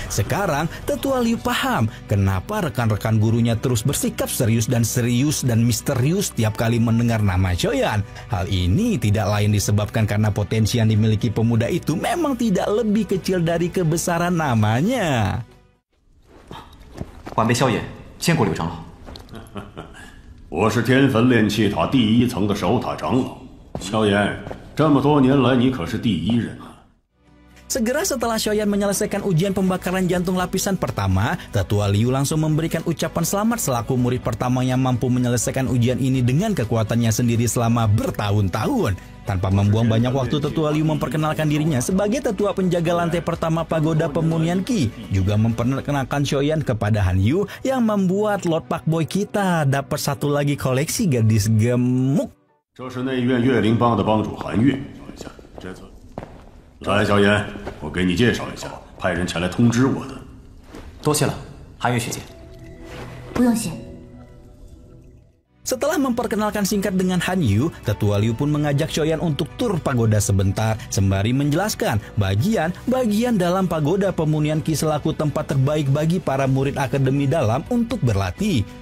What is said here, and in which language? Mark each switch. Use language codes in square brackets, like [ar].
[id] Sekarang Tetua Liu paham kenapa rekan-rekan gurunya terus bersikap serius dan misterius tiap kali mendengar nama Xiaoyan. Hal ini tidak lain disebabkan karena potensi yang dimiliki pemuda itu memang tidak lebih kecil dari kebesaran namanya. [zh] 晚辈萧炎，见过柳长老。我是天坟炼气塔第1层的守塔长老，萧炎，这么多年来你可是第1人啊。 [id] Segera setelah Xiaoyan menyelesaikan ujian pembakaran jantung lapisan pertama, Tetua Liu langsung memberikan ucapan selamat selaku murid pertama yang mampu menyelesaikan ujian ini dengan kekuatannya sendiri selama bertahun-tahun. Tanpa membuang banyak waktu, Tetua Liu memperkenalkan dirinya sebagai tetua penjaga lantai pertama pagoda pemunian Qi, juga memperkenalkan Xiaoyan kepada Han Yu yang membuat Lord Pak Boy kita dapat satu lagi koleksi gadis gemuk. [zh] 这是内院岳灵帮的帮主韩月，这次。来，萧炎，我给你介绍一下，派人前来通知我的。多谢了，韩月学姐。不用谢。 [id] Setelah memperkenalkan singkat dengan Han Yu, Tetua Liu pun mengajak Xiaoyan untuk tur pagoda sebentar, sembari menjelaskan bagian dalam pagoda pemunian Qi selaku tempat terbaik bagi para murid akademi dalam untuk berlatih.